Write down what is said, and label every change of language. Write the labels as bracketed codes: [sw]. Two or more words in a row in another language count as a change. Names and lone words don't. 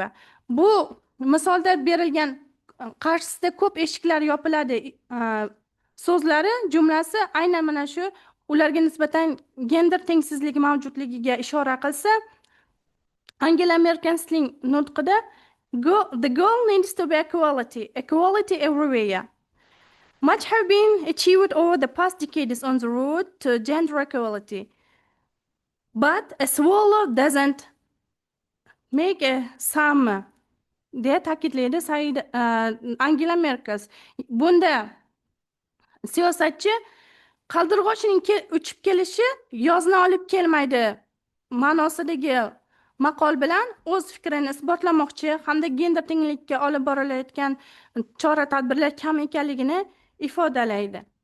[uz] Bu misolda berilgan qarshisida ko'p eshiklar yopiladi so'zlari, jumlasi aynan mana shu ularga nisbatan gender tengsizligi mavjudligiga ishora qilsa, Angela Merkelning nutqida [en] the goal needs to be equality everywhere. Much have been achieved over the past decades on the road to gender equality. But a swallow doesn't make a summer, [uz] deya ta'kidlaydi Angela Merkel. Bunda siyosatchi qaldirg'ochning uchib kelishi yozni olib kelmaydi ma'nosidagi maqol bilan o'z fikrini isbotlamoqchi hamda gender tenglikka olib borilayotgan chora-tadbirlar kam ekanligini ifodalaydi.